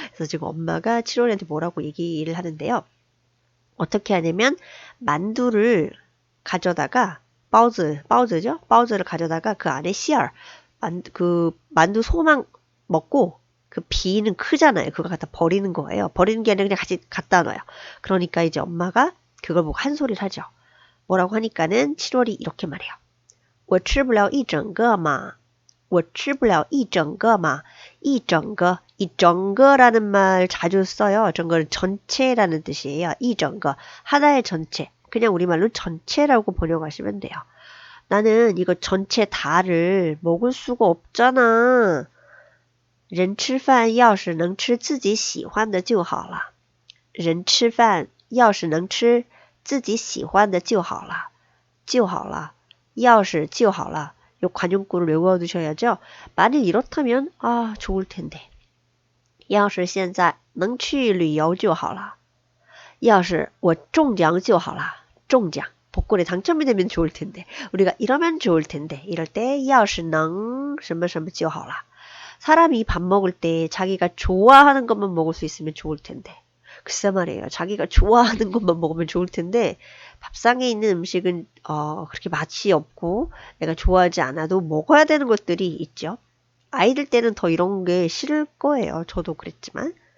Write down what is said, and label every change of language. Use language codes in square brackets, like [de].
[ko] 그래서 지금 엄마가 7월한테 뭐라고 얘기를 하는데요. 어떻게 하냐면 만두를 가져다가 바우즈죠? 바우즈를 가져다가 그 안에 씨알, 그 만두 소만 먹고 그 비는 크잖아요. 그거 갖다 버리는 거예요. 버리는 게 아니라 그냥 같이 갖다 놔요. 그러니까 이제 엄마가 그걸 보고 한 소리를 하죠. 뭐라고 하니까는 7월이 이렇게 말해요. [zh] 我吃不了一整个嘛我吃不了一整个嘛一整个 [ko] 이 정거라는 말 자주 써요. 정거는 전체라는 뜻이에요. 이 정거 하나의 전체. 그냥 우리말로 전체라고 번역하시면 돼요. 나는 이거 전체 다를 먹을 수가 없잖아. [zh] 人吃饭要是能吃自己喜欢的就好了。人吃饭要是能吃自己喜欢的就好了。就好了。要是就好了。 [ko] 요 관용구를 외워두셔야죠. 만일 이렇다면 좋을 텐데. [zh] 要是现在能去旅游就好了。要是我中奖就好了。中奖. [ko] 복권에 당첨이 되면 좋을 텐데. 우리가 이러면 좋을 텐데. 이럴 때 [zh] 要是能什么什么就好了. [ko] 사람이 밥 먹을 때 자기가 좋아하는 것만 먹을 수 있으면 좋을 텐데. 글쎄 말이에요. 자기가 좋아하는 것만 먹으면 좋을 텐데 밥상에 있는 음식은 그렇게 맛이 없고 내가 좋아하지 않아도 먹어야 되는 것들이 있죠. 아이들 때는 더 이런 게 싫을 거예요. 저도 그랬지만.